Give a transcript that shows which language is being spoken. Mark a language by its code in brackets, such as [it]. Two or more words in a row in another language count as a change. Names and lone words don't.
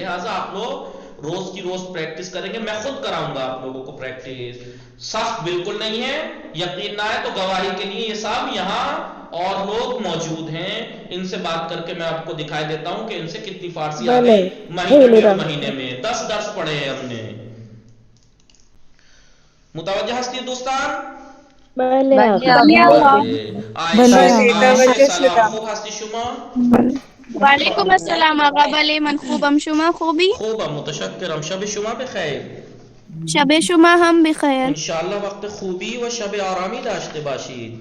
[ur] لہٰذا آپ لوگ روز کی روز پریکٹس کریں گے. میں خود کراؤں گا آپ لوگوں کو پریکٹس، سخت بالکل نہیں ہے. یقین نہ ہے تو گواہی کے لیے یہ صاحب یہاں اور لوگ موجود ہیں، ان سے بات کر کے میں آپ کو دکھائی دیتا ہوں کہ ان سے کتنی فارسی آ گئی مہینے 1.5 مہینے میں. 10 درس پڑھے ہیں ہم نے. [fa] متوجہ ہستی دوستان؟ بله بله آقا. آقا. عائشہ بله عائشہ توجه سلام، شدم. خوب هستی شما؟ [ar] وعلیکم السلام [fa] آقا. بله من خوبم، شما خوبی؟ خوبم متشکرم. شب شما بخیر. شب شما هم بخیر. انشاءاللہ وقت خوبی و شب آرامی داشته باشید.